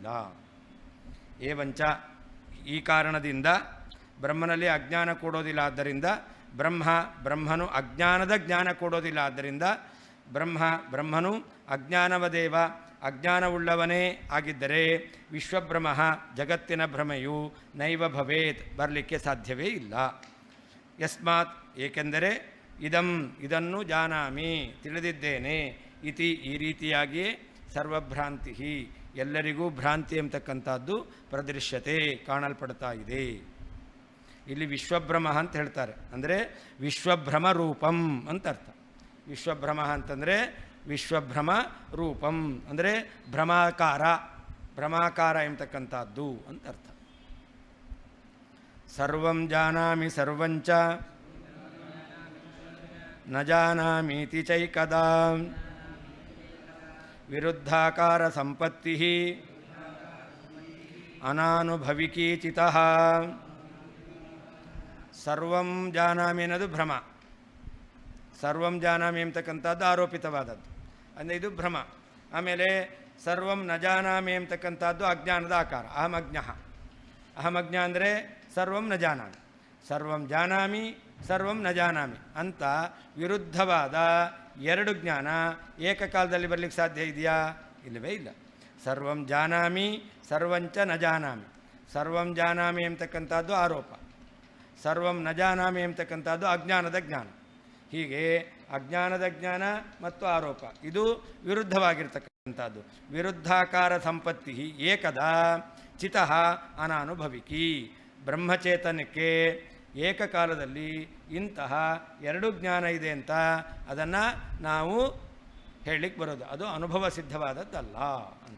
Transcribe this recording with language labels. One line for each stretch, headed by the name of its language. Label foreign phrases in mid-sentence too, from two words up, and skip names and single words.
Kannada: ಏವಂಚ, ಈ ಕಾರಣದಿಂದ ಬ್ರಹ್ಮನಲ್ಲಿ ಅಜ್ಞಾನ ಕೊಡೋದಿಲ್ಲ. ಆದ್ದರಿಂದ ಬ್ರಹ್ಮನು ಅಜ್ಞಾನದ ಜ್ಞಾನ ಕೊಡೋದಿಲ್ಲ. ಆದ್ದರಿಂದ ಬ್ರಹ್ಮನು ಅಜ್ಞಾನವದೇವ ಅಜ್ಞಾನವುಳ್ಳವನೇ ಆಗಿದ್ದರೆ ವಿಶ್ವಬ್ರಹ್ಮ ಜಗತ್ತಿನ ಭ್ರಮೆಯು
Sanskrit: ನೈವ ಭವೇತ್
Kannada: ಬರಲಿಕ್ಕೆ ಸಾಧ್ಯವೇ ಇಲ್ಲ. ಯಸ್ಮಾತ್, ಏಕೆಂದರೆ ಇದನ್ನು ಜಾನಾಮಿ ತಿಳಿದಿದ್ದೇನೆ, ಇತಿ ಈ ರೀತಿಯಾಗಿಯೇ ಸರ್ವಭ್ರಾಂತಿ ಎಲ್ಲರಿಗೂ ಭ್ರಾಂತಿ ಎಂಬತಕ್ಕಂಥದ್ದು ಪ್ರದೃಶ್ಯತೆ ಕಾಣಲ್ಪಡ್ತಾ ಇದೆ. ಇಲ್ಲಿ ವಿಶ್ವಭ್ರಮ ಅಂತ ಹೇಳ್ತಾರೆ, ಅಂದರೆ
Sanskrit: ವಿಶ್ವಭ್ರಮ ರೂಪಂ
Kannada: ಅಂತ ಅರ್ಥ. ವಿಶ್ವಭ್ರಮ ಅಂತಂದರೆ
Sanskrit: ವಿಶ್ವಭ್ರಮ ರೂಪಂ
Kannada: ಅಂದರೆ ಭ್ರಮಾಕಾರ ಎಂಬತಕ್ಕಂಥದ್ದು ಅಂತ ಅರ್ಥ.
Sanskrit: ಸರ್ವಂ ಜಾನಾಮಿ ಸರ್ವಂಚ ನ ಜಾನಾಮೀತಿ ಚೈಕದಾ ವಿರುದ್ಧಾಕಾರ ಸಂಪತ್ತಿ ಅನಾನುಭವಿಕೀ ಚಿತಃ. ಸರ್ವಂ ಜಾನಾಮಿ
Kannada: ಅನ್ನೋದು ಭ್ರಮ,
Sanskrit: ಸರ್ವಂ ಜಾನಾಮಿ
Kannada: ಎಂಬತಕ್ಕಂಥದ್ದು ಆರೋಪಿತವಾದದ್ದು, ಅಂದರೆ ಇದು ಭ್ರಮ. ಆಮೇಲೆ
Sanskrit: ಸರ್ವಂ ನ ಜಾನಾಮಿ
Kannada: ಎಂಬತಕ್ಕಂಥದ್ದು ಅಜ್ಞಾನದ ಆಕಾರ, ಅಹಮಜ್ಞ ಅಂದರೆ
Sanskrit: ಸರ್ವಂ ನ ಜಾನಾಮಿ, ಸರ್ವಂ ಜಾನಾಮಿ ಸರ್ವಂ ನ ಜಾನಾಮಿ
Kannada: ಅಂತ ವಿರುದ್ಧವಾದ ಎರಡು ಜ್ಞಾನ ಏಕಕಾಲದಲ್ಲಿ ಬರಲಿಕ್ಕೆ ಸಾಧ್ಯ ಇದೆಯಾ? ಇಲ್ಲವೇ ಇಲ್ಲ.
Sanskrit: ಸರ್ವಂ ಜಾನಾಮಿ ಸರ್ವಂಚ ನ ಜಾನಾಮಿ, ಸರ್ವಂ ಜಾನಾಮಿ
Kannada: ಎಂಬತಕ್ಕಂಥದ್ದು ಆರೋಪ,
Sanskrit: ಸರ್ವಂ ನ ಜಾನಾಮಿ
Kannada: ಎಂಬತಕ್ಕಂಥದ್ದು ಅಜ್ಞಾನದ ಜ್ಞಾನ. ಹೀಗೆ ಅಜ್ಞಾನದ ಜ್ಞಾನ ಮತ್ತು ಆರೋಪ ಇದು ವಿರುದ್ಧವಾಗಿರ್ತಕ್ಕಂಥದ್ದು.
Sanskrit: ವಿರುದ್ಧಾಕಾರ ಸಂಪತ್ತಿ ಏಕದಾ ಚಿತಃ ಅನಾನುಭವಿಕಿ.
Kannada: ಬ್ರಹ್ಮಚೇತನಕ್ಕೆ ಏಕಕಾಲದಲ್ಲಿ ಇಂತಹ ಎರಡು ಜ್ಞಾನ ಇದೆ ಅಂತ ಅದನ್ನು ನಾವು ಹೇಳಲಿಕ್ಕೆ ಬರೋದು, ಅದು ಅನುಭವ ಸಿದ್ಧವಾದದ್ದಲ್ಲ ಅಂತ.